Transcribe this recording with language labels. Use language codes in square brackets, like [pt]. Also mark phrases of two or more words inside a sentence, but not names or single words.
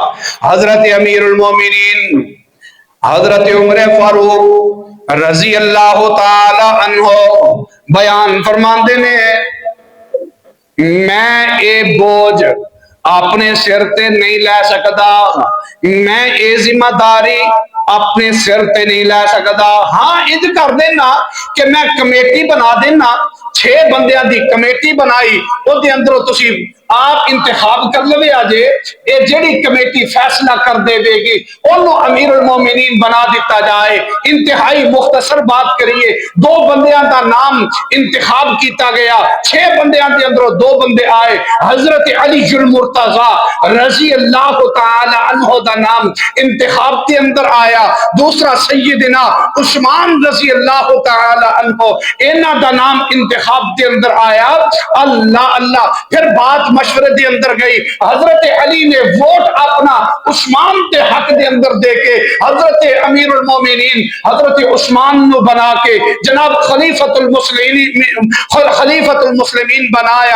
[pa] حضرت امیر المومنین حضرت عمر فاروق رضی اللہ تعالی عنہ بیان فرماندے نے میں اے بوجھ اپنے سر تے نہیں لے سکتا، میں اے ذمہ داری اپنے سر تے نہیں لے سکتا۔ ہاں انج کر دینا کہ میں کمیٹی بنا دینا، 6 بندیاں دی کمیٹی بنائی، او دے اندروں تسی آپ انتخاب کر لوے آجے، اے جڑی کمیٹی فیصلہ کر دے دے گی انہوں امیر المومنین بنا دیتا جائے۔ انتہائی مختصر بات کریے، 2 بندیاں دا نام انتخاب کیتا گیا، 6 بندیاں دے اندروں 2 بندے آئے، حضرت علی المرتضی رضی اللہ تعالی عنہ دا نام انتخاب کے اندر آیا، دوسرا سیدنا عثمان رضی اللہ تعالی عنہ انہاں دا نام انتخاب کے اندر آیا۔ اللہ اللہ، پھر بات مشورے دے اندر گئی، حضرت علی نے ووٹ اپنا عثمان دے حق دے اندر دے کے حضرت امیر المومنین حضرت عثمان نو بنا کے جناب خلیفۃ المسلمین بنایا۔